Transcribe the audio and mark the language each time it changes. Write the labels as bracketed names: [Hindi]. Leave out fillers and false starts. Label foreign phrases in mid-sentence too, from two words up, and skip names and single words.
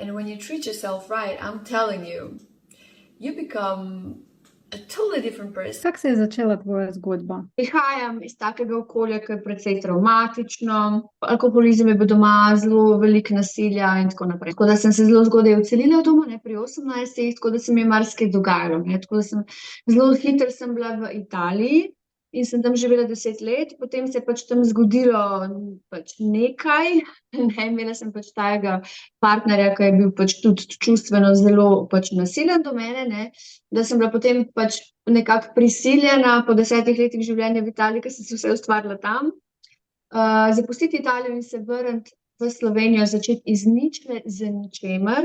[English] And when you treat yourself right, I'm telling you, you become a totally different person. [Slovenian] Kako se je začela tvoja zgodba? Prihajam iz takega okolja, ki je precej travmatično, alkoholizem je bil doma, zelo veliko nasilja in tako naprej. Tako da sem se zelo zgodaj odselila od doma, ne, pri 18, tako da se mi je marsikaj dogajalo, ne. Tako da zelo hitro sem bila v Italiji in sem tam živela 10 let, potem se je pač tam zgodilo pač nekaj, ne, imela sem pač takega partnerja, ki je bil pač tudi čustveno zelo pač nasilen do mene, ne, da sem bila potem pač nekako prisiljena po 10 letih življenja v Italiji, ker sem se vse ustvarila tam, zapustiti Italijo in se vrniti v Slovenijo, začeti iz ničle z ničemer.